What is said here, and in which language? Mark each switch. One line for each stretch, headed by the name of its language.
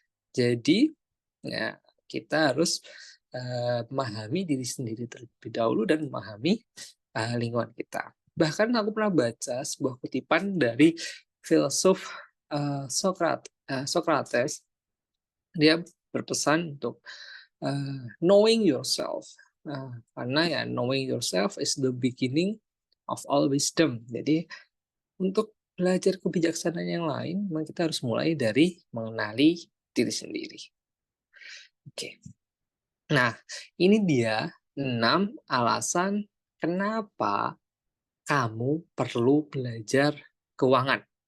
Indonesian: Jadi ya kita harus memahami diri sendiri terlebih dahulu dan memahami lingkungan kita. Bahkan aku pernah baca sebuah kutipan dari filsuf Socrates. Dia berpesan untuk
English: knowing yourself.
Indonesian: Karena ya
English: knowing yourself is the beginning of all wisdom.
Indonesian: Jadi untuk belajar kebijaksanaan yang lain, memang kita harus mulai dari mengenali diri sendiri. Oke. Nah, ini dia 6 alasan kenapa kamu perlu belajar keuangan.